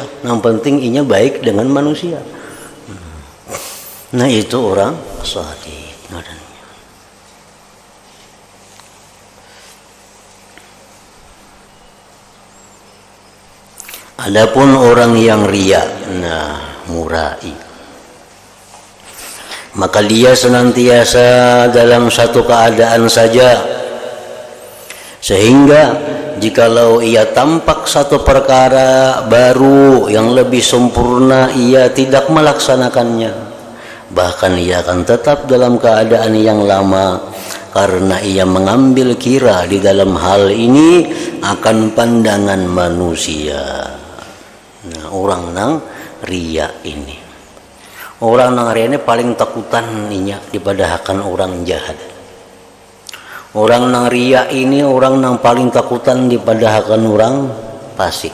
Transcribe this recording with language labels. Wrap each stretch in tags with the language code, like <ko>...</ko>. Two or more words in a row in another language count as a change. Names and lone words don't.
<bjn>Yang penting inya baik dengan manusia. Nah, itu orang sadik ngarannya.</bjn> <id>Adapun orang yang riya, nah murai, maka dia senantiasa dalam satu keadaan saja, sehingga jikalau ia tampak satu perkara baru yang lebih sempurna, ia tidak melaksanakannya, bahkan ia akan tetap dalam keadaan yang lama karena ia mengambil kira di dalam hal ini akan pandangan manusia.</id> <bjn>Nah, orang nang ria ini, orang nang ria ini paling takutan inya daripada akan orang jahat. Orang nang ria ini orang nang paling takutan daripada akan orang fasik.</bjn>